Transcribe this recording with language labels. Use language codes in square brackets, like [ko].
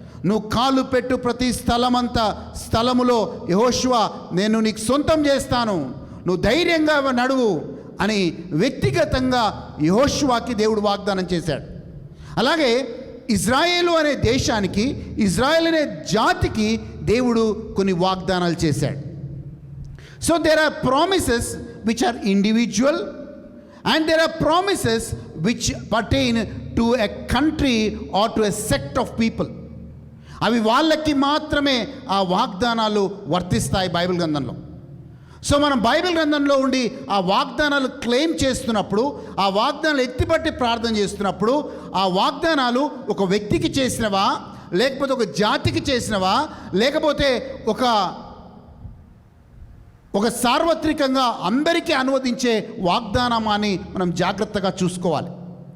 [te] నువ్వు కాలు పెట్టు ప్రతి స్థలములో యెహోషువ నేను నీకు సొంతం చేస్తాను, నువ్వు ధైర్యంగా నడువు అని వ్యక్తిగతంగా యెహోషువకి దేవుడు వాగ్దానం చేశాడు. అలాగే ఇజ్రాయేలు అనే దేశానికి, ఇజ్రాయేల్ అనే జాతికి దేవుడు కొన్ని వాగ్దానాలు చేశాడు. [en] So there are promises which are individual and there are promises which pertain to a country or to a sect of people. [te] అవి వాళ్ళకి మాత్రమే ఆ వాగ్దానాలు వర్తిస్తాయి బైబిల్ గ్రంథంలో. సో మనం బైబిల్ గ్రంథంలో ఉండి ఆ వాగ్దానాలు క్లెయిమ్ చేస్తున్నప్పుడు, ఆ వాగ్దానాలు ఎత్తిపట్టి ప్రార్థన చేస్తున్నప్పుడు, ఆ వాగ్దానాలు ఒక వ్యక్తికి చేసినవా, లేకపోతే ఒక జాతికి చేసినవా, లేకపోతే ఒక సార్వత్రికంగా అందరికీ అనువదించే వాగ్దానం అని మనం జాగ్రత్తగా చూసుకోవాలి.